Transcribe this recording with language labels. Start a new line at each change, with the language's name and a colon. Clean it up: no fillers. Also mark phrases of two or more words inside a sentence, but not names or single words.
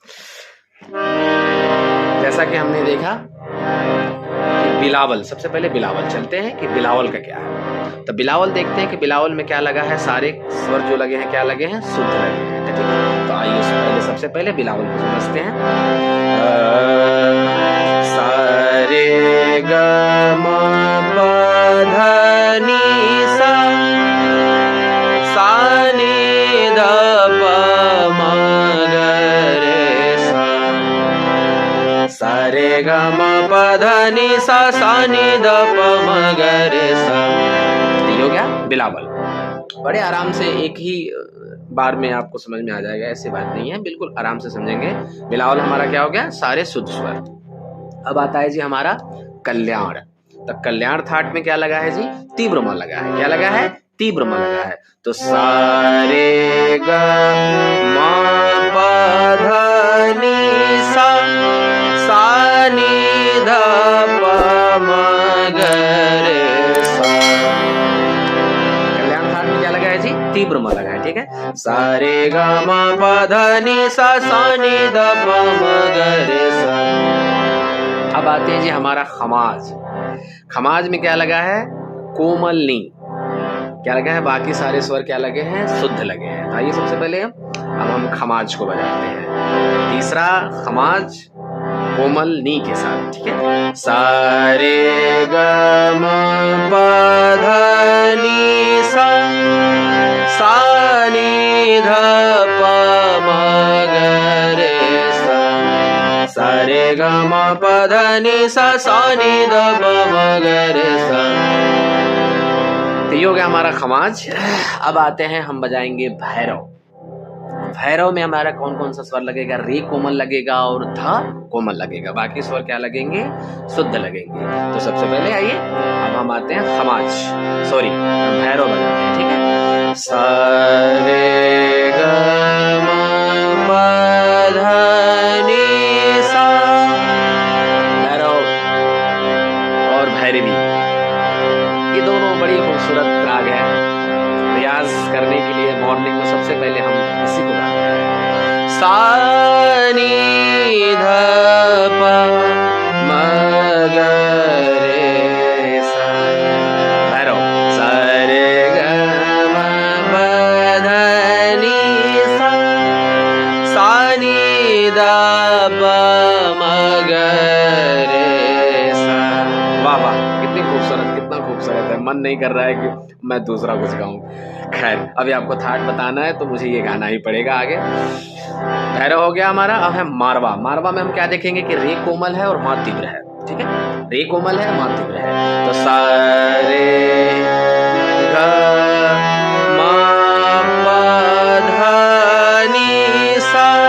Hindi: जैसा कि हमने देखा कि बिलावल, सबसे पहले बिलावल चलते हैं कि बिलावल का क्या है। तो बिलावल देखते हैं कि बिलावल में क्या लगा है, सारे स्वर जो लगे हैं क्या लगे हैं, शुद्ध लगे हैं। ठीक है, तो आइए सबसे पहले बिलावल को समझते हैं। सारे ग म प ध नी सा, सा नी ध प म ग रे सा, सारे ग म प ध नी सा, सा नी ध प म ग रे सा। ये हो गया बिलावल। बड़े आराम से एक ही बार में आपको समझ में आ जाएगा, ऐसी बात नहीं है, बिल्कुल आराम से समझेंगे। बिलावल हमारा क्या हो गया, सारे शुद्ध स्वर। अब आता है जी हमारा कल्याण। तो कल्याण थाट में क्या लगा है जी, तीव्र म लगा है, क्या लगा है, तीव्र म लगा है। तो सारे ग म प ध नी सा, सा नी ध प म ग रे सा। कल्याण थाट में क्या लगा है जी, तीव्र म लगा है। ठीक है, सारे ग म प ध नी सा, सा नी ध प म ग रे सा। अब आते हैं जी हमारा खमाज। खमाज में क्या लगा है, कोमल नी क्या लगा है, बाकी सारे स्वर क्या लगे हैं, शुद्ध लगे हैं। तो आइए सबसे पहले अब हम खमाज को बजाते हैं। तीसरा खमाज कोमल नी के साथ। ठीक है, सारे ग म प ध नी सा, सा नी ध प म ग रे सा, सारे ग म प ध नि सा सा नि ध प म ग रे सा। तो ये हो गया हमारा खमाज। अब आते हैं हम बजाएंगे भैरव। भैरव में हमारा कौन कौन सा स्वर लगेगा? रे कोमल लगेगा और ध कोमल लगेगा। बाकी स्वर क्या लगेंगे? शुद्ध लगेंगे। तो सबसे पहले आइए अब हम आते हैं खमाज, सॉरी भैरव बजाते हैं, ठीक है। सा रे ग म प ध नि सा। भैरव और भैरवी ये दोनों बड़ी खूबसूरत राग है। रियाज करने के लिए मॉर्निंग में सबसे पहले हम इसी को गाते हैं। सा नि ध प म ग रे सा। भैरव सा रे ग म प ध नि सा सा नि ध प म ग रे सा। वाह वाह, कितनी खूबसूरत, कितना खूबसूरत है। मन नहीं कर रहा है कि मैं दूसरा कुछ गाऊं। खैर अभी आपको थाट बताना है तो मुझे ये गाना ही पड़ेगा आगे। भैरव हो गया हमारा। अब है मारवा। मारवा में हम क्या देखेंगे कि रे कोमल है और मा तीव्र है, ठीक है। रे कोमल है, मा तीव्र है। तो सा रे ग म प ध नि सा।